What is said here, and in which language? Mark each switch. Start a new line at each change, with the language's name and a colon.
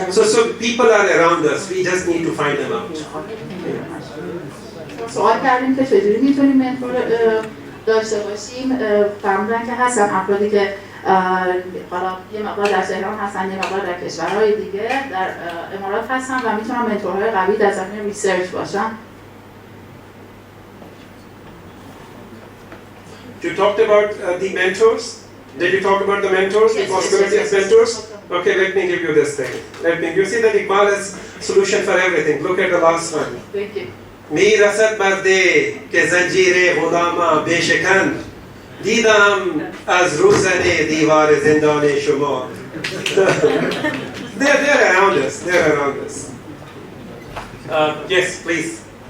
English: So people are around us. We just need to find them out.
Persian: سوال کردیم که چجوری میتونیم منتور داشته باشیم. فرمودن که هستن افرادی که حالا یه مقدار در تهران هستن، یه مقدار در کشورهای دیگه در امارات هستن و میتونن منتورهای قوی در زمینه ریسرچ باشن.
English: You talked about the mentors. Did you talk about the mentors, the possibility of mentors? Okay, let me give you this thing. You see that Iqbal has solution for everything. Look at the last one. Thank you.
Persian: می رسد مرده که زنجیر غلاما بشکن دیدم از روزن دیوار زندان شما.
English: They're around us. They're around us. Yes, please.